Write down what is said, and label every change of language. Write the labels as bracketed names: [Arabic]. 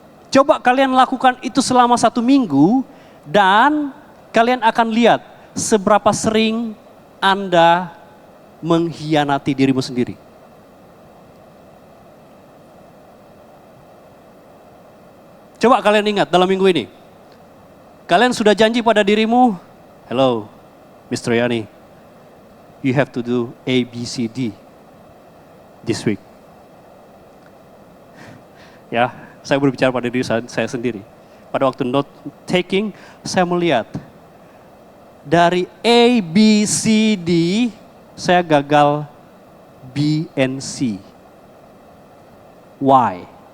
[Indonesian] Coba kalian lakukan itu selama 1 minggu dan kalian akan lihat seberapa sering Anda mengkhianati dirimu sendiri. Coba kalian ingat dalam minggu ini. Kalian sudah janji pada dirimu, [English] hello Mr. Yani, you have to do A, B, C, D this week. [Indonesian] Ya, saya berbicara pada diri saya sendiri. Pada waktu note taking, saya melihat dari A, B, C, D, saya gagal [English] B and C. Why?